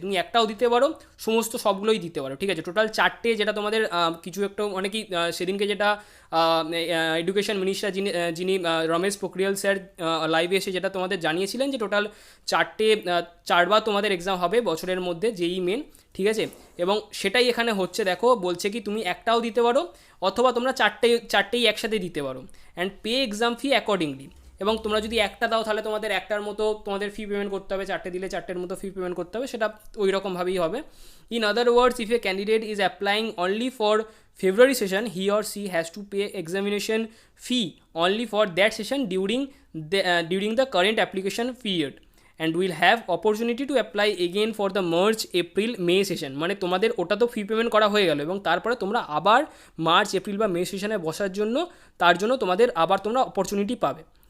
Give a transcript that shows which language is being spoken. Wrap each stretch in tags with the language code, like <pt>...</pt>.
<bn>তুমি একটাও দিতে পারো, সমস্ত সবগুলোই দিতে পারো, ঠিক আছে। টোটাল 4টে যেটা তোমাদের কিছু একটা অনেকেই সেদিনকে যেটা এডুকেশন মিনিস্টার যিনি রমেশ পোখরিয়াল স্যার লাইভে এসে যেটা তোমাদের জানিয়েছিলেন যে টোটাল 4বার তোমাদের এক্সাম হবে বছরের মধ্যে জেই মেন, ঠিক আছে। এবং সেটাই এখানে হচ্ছে। দেখো বলছে কি তুমি একটাও দিতে পারো অথবা তোমরা চারটেই একসাথে দিতে পারো,</bn> <en>And pay exam fee accordingly.</en> <bn>এবং তোমরা যদি একটা দাও তাহলে তোমাদের একটার মতো তোমাদের ফি পেমেন্ট করতে হবে, 4টে দিলে 4টের মতো ফি পেমেন্ট করতে হবে, সেটা ওই রকমভাবেই হবে।</bn> <en>In other words, if a candidate is applying only for February session, he or she has to pay examination fee only for that session during the current application period and will have opportunity to apply again for the March, April, May session.</en> <bn>মানে তোমাদের ওটা তো fee payment করা হয়ে গেল এবং তারপরে তোমরা আবার মার্চ, এপ্রিল বা মে সেশনে বসার জন্য তার জন্য তোমাদের আবার তোমরা অপরচুনিটি পাবে।</bn>